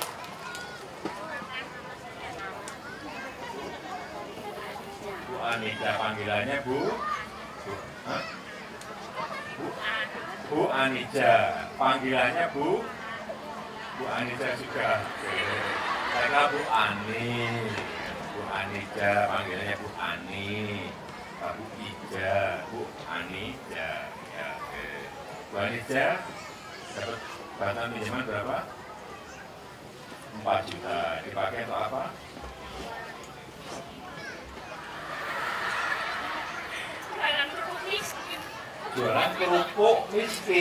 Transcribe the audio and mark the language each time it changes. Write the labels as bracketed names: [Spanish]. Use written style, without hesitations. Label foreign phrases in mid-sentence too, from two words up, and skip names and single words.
[Indonesian] Bu Anita, panggilannya Bu. Hah? Bu Anija, panggilannya Bu Anija juga. Saya Bu Ani, Bu Anija, panggilannya Bu Ani, Bu Ija, Bu Anija. Ya, oke. Bu Anija dapat bantuan pinjaman berapa? 4 juta. Dipakai untuk apa? Jualan kerupuk miskin.